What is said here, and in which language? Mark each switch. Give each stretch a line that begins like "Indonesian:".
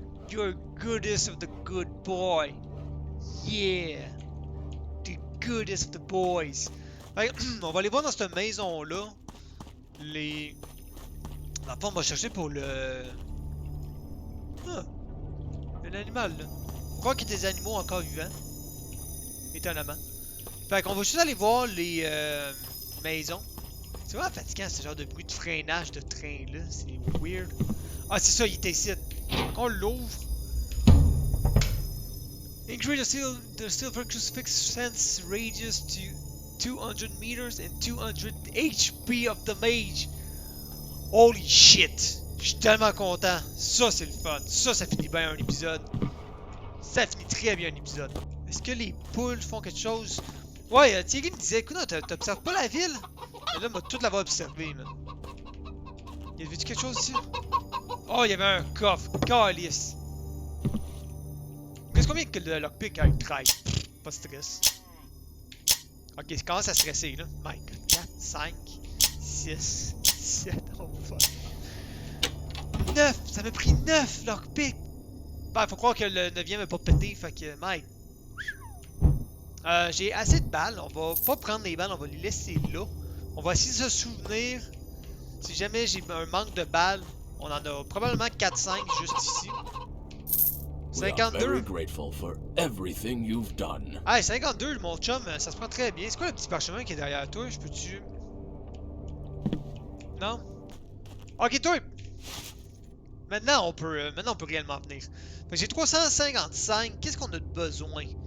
English: You're goodest of the good boy. Yeah! The goodest of the boys.
French: Fait, on va aller voir dans cette maison-là. Les... Dans le fond, on va chercher pour le... Ah! Un animal, là. Faut croire qu'il y a des animaux encore vivants. Étonnamment. Fait qu'on va juste aller voir les maisons. C'est vraiment fatigant ce genre de bruit de freinage de train là, c'est weird. Ah c'est ça, il était ici. Quand on l'ouvre.
English: Increase the silver crucifix sense radius to 200 meters and 200 HP of the mage. Holy shit!
French: Je suis tellement content. Ça c'est le fun. Ça finit bien un épisode. Ça finit très bien un épisode. Est-ce que les poules font quelque chose? Ouais, Thierry me disait, écoute, t'observes pas la ville? Mais là, m'a tout l'avoir observé, man. Y avait-tu quelque chose ici? Oh, il y avait un coffre. Calice. Qu'est-ce combien que le lockpick a eu 13? Pas de stress. Ok, je commence à stresser là.
English: My god, 4, 5, 6, 7, oh fuck.
French: 9! Ça m'a pris 9 lockpick! Ben, faut croire que le 9e est pas pété, fait que, Mike. J'ai assez de balles, on va pas prendre les balles, on va les laisser là. On va essayer de se souvenir. Si jamais j'ai un manque de balles, on en a probablement 4-5 juste ici.
English: We are very grateful for everything you've done.
French: Ah, 52, mon chum, ça se prend très bien. C'est quoi le petit parchemin qui est derrière toi? Je peux-tu... Non? Ok, toi! Maintenant, on peut réellement venir. Fait que j'ai 355. Qu'est-ce qu'on a de besoin?